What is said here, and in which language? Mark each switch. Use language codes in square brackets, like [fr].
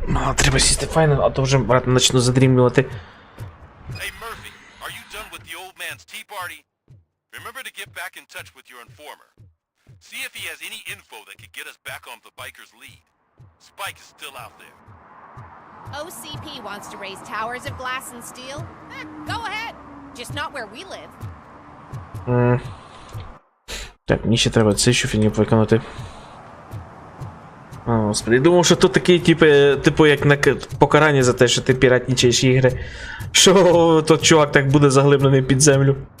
[uk] Ну, треба сісти файно, а то вже, брат, почну задрімлювати. [en] Hey Murphy, are you done with the old man's tea party? Remember to get back in touch with your informer. See if he has any info that could get us back on the biker's lead. Spike is still out there. OCP wants to raise towers of glass and steel? Go ahead. Just not where we live. [uk] Так, мені ще треба цю фігню виконати. О, господи, я думав, що тут такий, типу, як на покарання за те, що ти піратнічаєш ігри. Що тот чувак так буде заглиблений під землю.